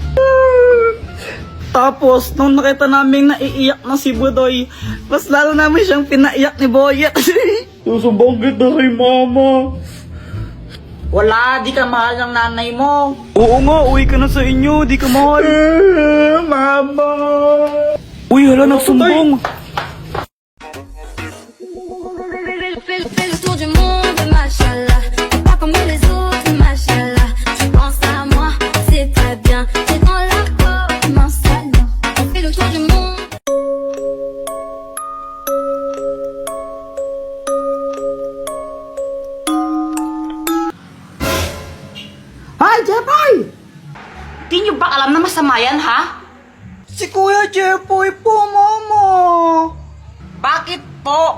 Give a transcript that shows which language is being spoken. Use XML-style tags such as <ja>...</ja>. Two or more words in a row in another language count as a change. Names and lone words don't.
<tl>Tapos, nung nakita namin naiiyak na si Budoy, mas lalo namin siyang pinaiyak ni Boyet. Susubong kita kay Mama. Wala, di ka mahal ng nanay mo. Oo nga, uwi ka na sa inyo. Di ka mahal. Mama. Uy, hala, nagsumbong.</tl> <fr>Fais le tour du monde, machallah. T'es pas comme les autres, machallah. Tu penses à moi, c'est pas bien. T'es dans la peau, mince alors. On fait le tour du monde.</fr> <tl>Ay, Jepoy! Di nyo ba alam na masama yan, ha? Si Kuya Jepoy po, Mama. Bakit po?</tl>